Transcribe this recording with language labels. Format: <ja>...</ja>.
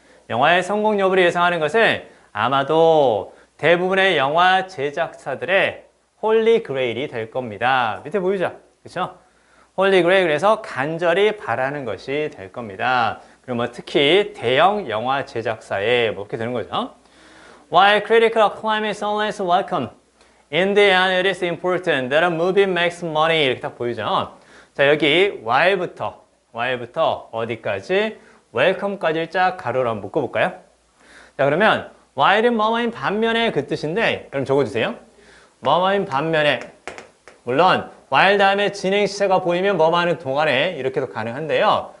<ko>영화의 성공 여부를 예상하는 것을 아마도 대부분의 영화 제작사들의 홀리 그레일이 될 겁니다. 밑에 보이죠? 그렇죠? 홀리 그레일, 그래서 간절히 바라는 것이 될 겁니다. 그리고 뭐 특히 대형 영화 제작사에 뭐 이렇게 되는 거죠.</ko> <en>While critical acclaim is always welcome, in the end it is important that a movie makes money.</en> <ko>이렇게 딱 보이죠? 자, 여기 while부터 어디까지? welcome까지 쫙 가로로 한번 묶어볼까요? 자, 그러면 while은 뭐뭐인 반면에 그 뜻인데, 그럼 적어주세요. 뭐뭐인 반면에, 물론 while 다음에 진행 시제가 보이면 뭐뭐 하는 동안에 이렇게도 가능한데요.</ko>